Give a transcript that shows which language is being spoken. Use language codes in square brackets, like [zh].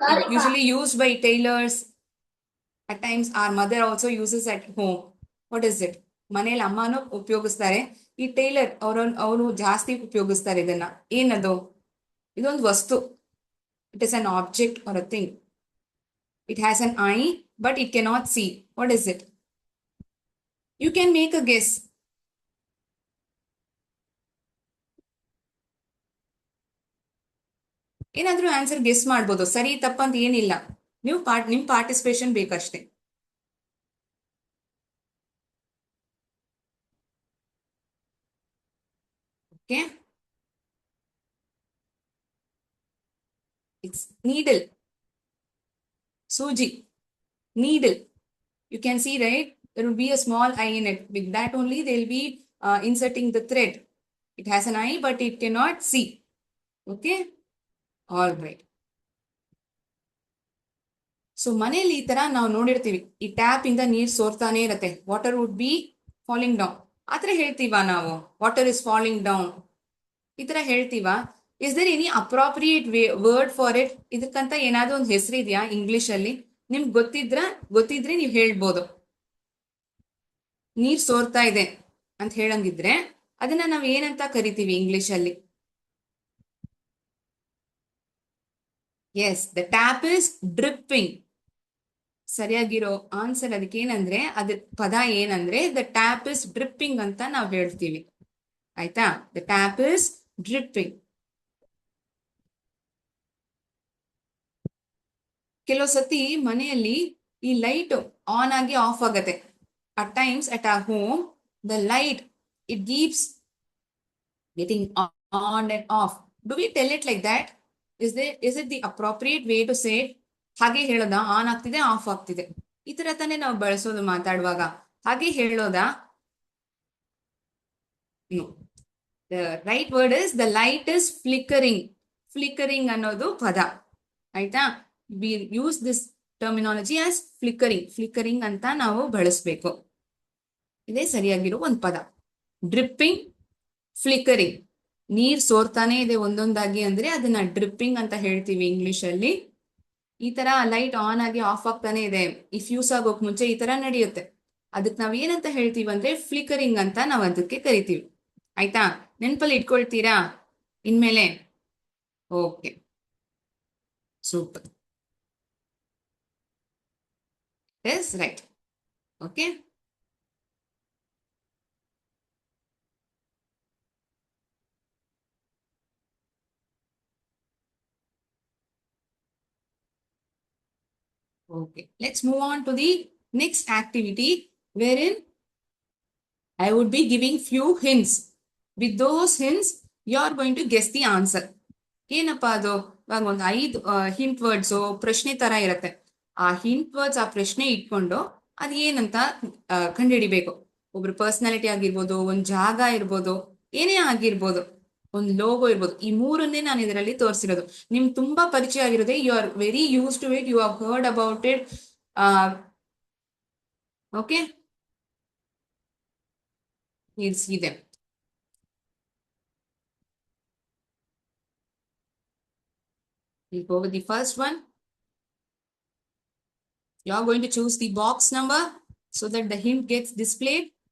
[en] Usually used by tailors. At times our mother also uses at home. What is it? [kn] ಮನೇಲಿ ಅಮ್ಮನೂ ಉಪಯೋಗಿಸ್ತಾರೆ. ಈ tailor ಅವರು ಜಾಸ್ತಿ ಉಪಯೋಗಿಸ್ತಾರೆ ಇದನ್ನ. ಏನದು? ಇದೊಂದು ವಸ್ತು. [en] It is an object or a thing. It has an eye, but it cannot see. What is it? You can make a guess. [kn] ಏನಾದ್ರೂ ಆನ್ಸರ್ ಗೆಸ್ ಮಾಡ್ಬೋದು. ಸರಿ ತಪ್ಪಂತ ಏನಿಲ್ಲ. ನೀವು ನಿಮ್ participation ಬೇಕಷ್ಟೇ. [en] Okay. It's needle. Suji. Needle. You can see, right? There will be a small eye in it. With that only, they'll be inserting the thread. It has an eye, but it cannot see. Okay? All right. [kn] So ಮನೆಯಲ್ಲಿ ಈ ತರ ನಾವು ನೋಡಿರ್ತೀವಿ, ಈ tap ಇಂದ ನೀರ್ ಸೋರ್ತಾನೆ ಇರತ್ತೆ. [en] Water would be falling down. [kn] ಆತರ ಹೇಳ್ತೀವಾ ನಾವು? [en] water is falling down [kn] ಈ ತರ ಹೇಳ್ತೀವಾ? [en] Is there any appropriate word for it? [kn] ಇದಕ್ಕಂತ ಏನಾದ್ರೂ ಒಂದು ಹೆಸರಿದೆಯಾ ಇಂಗ್ಲಿಷ್ ಅಲ್ಲಿ? ನಿಮ್ಗೆ ಗೊತ್ತಿದ್ರೆ ನೀವು ಹೇಳ್ಬೋದು. ನೀರ್ ಸೋರ್ತಾ ಇದೆ ಅಂತ ಹೇಳಂಗಿದ್ರೆ ಅದನ್ನ ನಾವ್ ಏನಂತ ಕರಿತೀವಿ ಇಂಗ್ಲಿಷ್ ಅಲ್ಲಿ? [en] Yes, the tap is dripping. [kn] ಸರಿಯಾಗಿರೋ answer ಅದಕ್ಕೆ ಏನಂದ್ರೆ, ಅದ್ರ ಪದ ಏನಂದ್ರೆ [en] the tap is dripping [kn] ಅಂತ ನಾವು ಹೇಳ್ತೀವಿ. ಆಯ್ತಾ? [en] The tap is dripping. [kn] ಕೆಲವು ಸತಿ ಮನೆಯಲ್ಲಿ ಈ ಲೈಟ್ ಆನ್ ಆಗಿ ಆಫ್ ಆಗತ್ತೆ. [en] At times at our home the light it keeps getting on and off. Do we tell it like that? Is it the appropriate way to say it? [kn] ಹಾಗೆ ಹೇಳೋದಾ? On ಆಗ್ತಿದೆ, of ಆಗ್ತಿದೆ, ಈ ತರ ತಾನೇ ನಾವು ಬಳಸೋದು ಮಾತಾಡುವಾಗ. ಹಾಗೆ ಹೇಳೋದಾ? [en] No. The right word is the light is flickering. [kn] Flickering ಅನ್ನೋದು ಪದ. ಆಯ್ತಾ? [en] We use this terminology as flickering. [kn] Flickering ಅಂತ ನಾವು ಬಳಸಬೇಕು. ಇದೇ ಸರಿಯಾಗಿರೋ ಒಂದು ಪದ. ಡ್ರಿಪ್ಪಿಂಗ್, ಫ್ಲಿಕರಿಂಗ್. ನೀರ್ ಸೋರ್ತಾನೆ ಇದೆ ಒಂದೊಂದಾಗಿ ಅಂದ್ರೆ ಅದನ್ನ ಡ್ರಿಪ್ಪಿಂಗ್ ಅಂತ ಹೇಳ್ತೀವಿ ಇಂಗ್ಲಿಷ್ ಅಲ್ಲಿ. ಈ ತರ ಲೈಟ್ ಆನ್ ಆಗಿ ಆಫ್ ಆಗ್ತಾನೆ ಇದೆ, ಈ ಫ್ಯೂಸ್ ಆಗೋಕ್ ಮುಂಚೆ ಈ ತರ ನಡೆಯುತ್ತೆ. ಅದಕ್ಕೆ ನಾವ್ ಏನಂತ ಹೇಳ್ತೀವಿ ಅಂದ್ರೆ ಫ್ಲಿಕರಿಂಗ್ ಅಂತ ನಾವ್ ಅದಕ್ಕೆ ಕರಿತೀವಿ. ಆಯ್ತಾ? ನೆನ್ಪಲ್ಲಿ ಇಟ್ಕೊಳ್ತೀರಾ ಇನ್ಮೇಲೆ? Okay, super. [en] Yes, right. Okay. Okay, let's move on to the next activity wherein I would be giving few hints. With those hints, you are going to guess the answer. [kn] ಏನಪ್ಪಾ ಅದು? ಇವಾಗ ಒಂದು 5 ಹಿಂಟ್ ವರ್ಡ್ಸ್ ಪ್ರಶ್ನೆ ತರ ಇರತ್ತೆ. ಆ hint words, ಆ ಪ್ರಶ್ನೆ ಇಟ್ಕೊಂಡು ಅದ್ ಏನಂತ ಕಂಡುಹಿಡಿಬೇಕು. ಒಬ್ರು ಪರ್ಸನಾಲಿಟಿ ಆಗಿರ್ಬೋದು, ಒಂದ್ ಜಾಗ ಇರ್ಬೋದು, ಏನೇ ಆಗಿರ್ಬೋದು, ಒಂದು ಲೋಗೋ ಇರ್ಬೋದು. ಈ ಮೂರನ್ನೇ ನಾನು ಇದರಲ್ಲಿ ತೋರಿಸಿರೋದು. ನಿಮ್ಗೆ ತುಂಬಾ ಪರಿಚಯ ಆಗಿರೋದೆ. [en] You are very use to it, you have heard about it. Okay, you'll see them. We'll go with the first one. You are going to choose the box number so that the hint gets displayed.